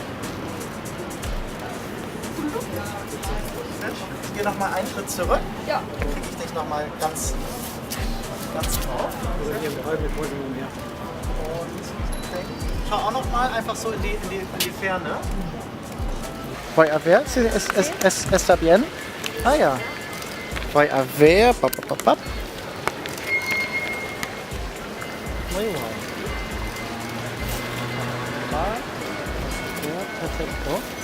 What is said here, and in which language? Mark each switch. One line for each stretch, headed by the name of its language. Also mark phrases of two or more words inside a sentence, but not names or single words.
German: Ich gehe noch mal einen Schritt zurück. Ja. Dann kriege ich dich noch mal ganz drauf. Und schau auch noch mal einfach so in die Ferne.
Spanish: Voy a ver si está bien. Ah ja. Voy a ver. Muy bien. Perfecto.